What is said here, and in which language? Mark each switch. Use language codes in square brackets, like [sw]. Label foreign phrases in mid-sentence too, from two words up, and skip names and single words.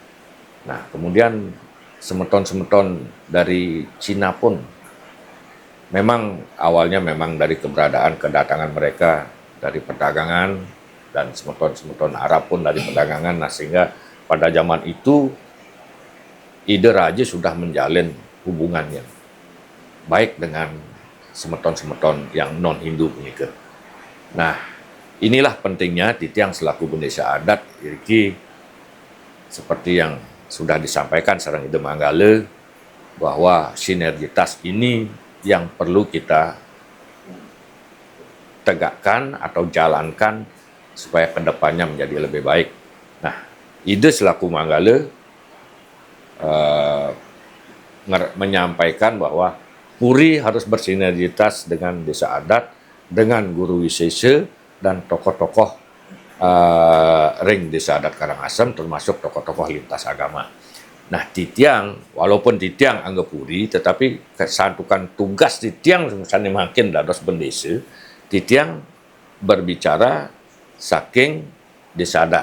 [id] Nah, kemudian semeton-semeton dari Cina pun memang awalnya memang dari kedatangan mereka dari perdagangan dan semeton-semeton Arab pun dari perdagangan. Nah, sehingga pada zaman itu Ide Raja sudah menjalin hubungan yang baik dengan semeton-semeton yang non-Hindu punika. Nah, inilah pentingnya Titiang selaku Bendesa Adat Iriki, seperti yang sudah disampaikan sareng Ide Manggala, bahwa sinergitas ini yang perlu kita tegakkan atau jalankan supaya kedepannya menjadi lebih baik. Nah, Ide selaku Manggala menyampaikan bahwa Puri harus bersinergitas dengan desa adat, dengan guru wisesa dan tokoh-tokoh ring desa adat Karangasem, termasuk tokoh-tokoh lintas agama. Nah, Titiang, walaupun Titiang anggap Puri, tetapi kesantukan tugas Titiang misalnya [ban] makin dados [id] bendesa, Titiang berbicara saking desa adat.